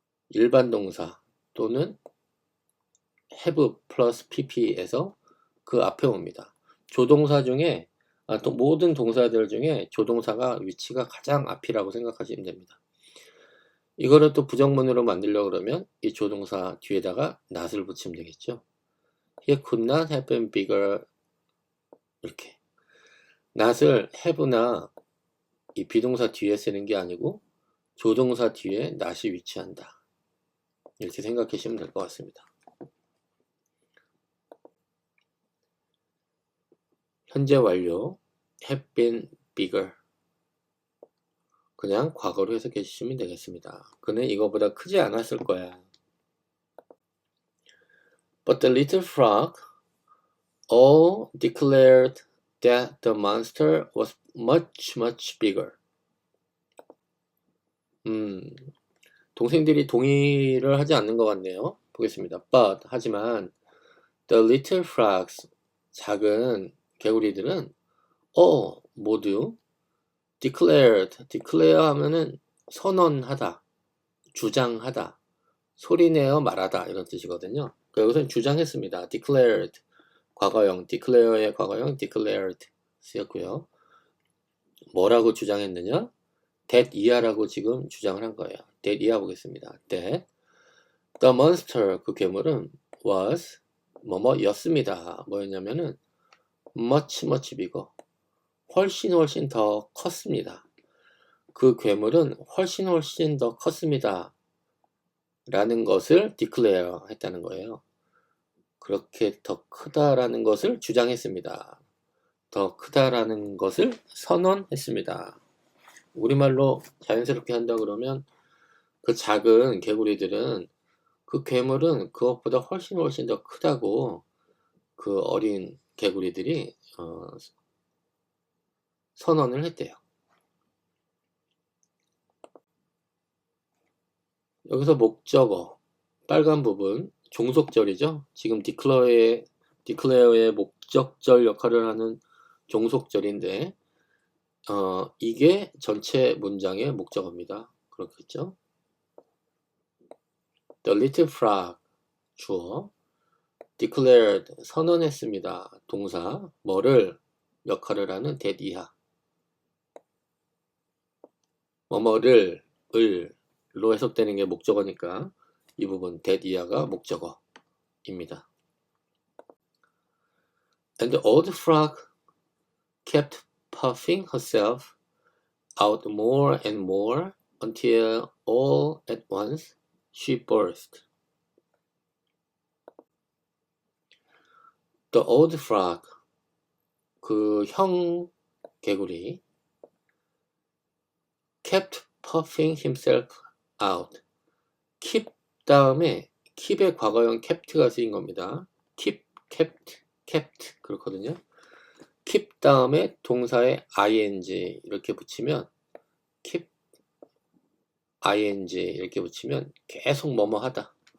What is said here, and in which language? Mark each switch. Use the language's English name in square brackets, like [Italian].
[Korean] 일반 동사 또는 have 플러스 pp에서 그 앞에 옵니다. 조동사 중에 또 모든 동사들 중에 조동사가 위치가 가장 앞이라고 생각하시면 됩니다. 이거를 또 부정문으로 만들려고 그러면 이 조동사 뒤에다가 not을 붙이면 되겠죠. [English] He could not have been bigger 이렇게. [Korean] not을 have나 이 비동사 뒤에 쓰는 게 아니고 조동사 뒤에 not이 위치한다. 이렇게 생각하시면 될 것 같습니다. 현재 완료 have been bigger 그냥 과거로 해석해 주시면 되겠습니다. 그는 이거보다 크지 않았을 거야. [English] But the little frog all declared that the monster was much, much bigger. [Korean] 동생들이 동의를 하지 않는 것 같네요. 보겠습니다. But 하지만 the little frogs 작은 개구리들은 모두 declare 하면은 선언하다, 주장하다, 소리내어 말하다 이런 뜻이거든요. 그러니까 여기서는 주장했습니다. declared 과거형, declare의 과거형 declared 쓰였고요. 뭐라고 주장했느냐? that 이하라고 지금 주장을 한 거예요. that 이하 보겠습니다. [English] that the monster [Korean] 그 괴물은 [English] was [Korean] 뭐뭐였습니다. 뭐였냐면은 [English] much bigger [Korean] 훨씬 더 컸습니다. 그 괴물은 훨씬 더 컸습니다. 라는 것을 declare 했다는 거예요. 그렇게 더 크다라는 것을 주장했습니다. 더 크다라는 것을 선언했습니다. 우리말로 자연스럽게 한다 그러면 그 작은 개구리들은 그 괴물은 그것보다 훨씬 더 크다고 그 어린 개구리들이 선언을 했대요. 여기서 목적어 빨간 부분 종속절이죠. 지금 declare의 목적절 역할을 하는 종속절인데 이게 전체 문장의 목적어입니다. 그렇겠죠? [English] The little frog [Korean] 주어 [English] declared [Korean] 선언했습니다. 동사 뭐를 역할을 하는 that 이하 뭐뭐를 을로 해석되는 게 목적어니까 이 부분 that 이하가 목적어입니다. [English] And the old frog kept puffing herself out more and more until all at once she burst. The old frog [Korean] 그 형 개구리 [English] kept puffing himself out. [Korean] keep 다음에 keep의 과거형 kept가 쓰인 겁니다. kept 그렇거든요. keep 다음에 동사에 ing 이렇게 붙이면 keep ing 이렇게 붙이면 계속 뭐뭐 하다.